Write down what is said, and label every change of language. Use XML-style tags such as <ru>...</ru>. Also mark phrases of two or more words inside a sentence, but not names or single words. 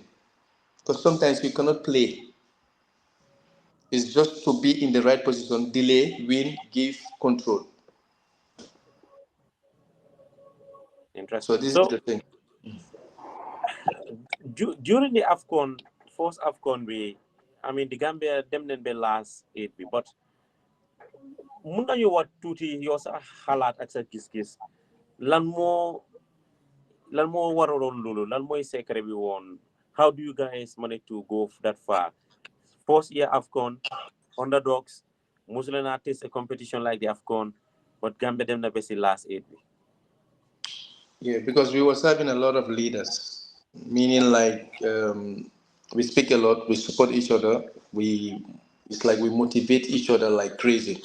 <en>Because sometimes you cannot play. It's just to be in the right position, delay, win, give, control. So Interesting. this is So the thing. during the AFCON, first AFCON, the Gambia them be last</en> <wo>8 bi, but mun nañu wax tuuti yow sa xalaat ak sa gis-gis lan moo waraloon loolu lan mooy secret bi woon.</wo> <en>How do you guys manage to go that far? First year AFCON, underdogs, Muslim artists a competition like the AFCON, but Gambia them na best last 8 bi. Yeah, because we was having a lot of leaders, meaning like we speak a lot, we support each other, it's like we motivate each other like crazy.</en>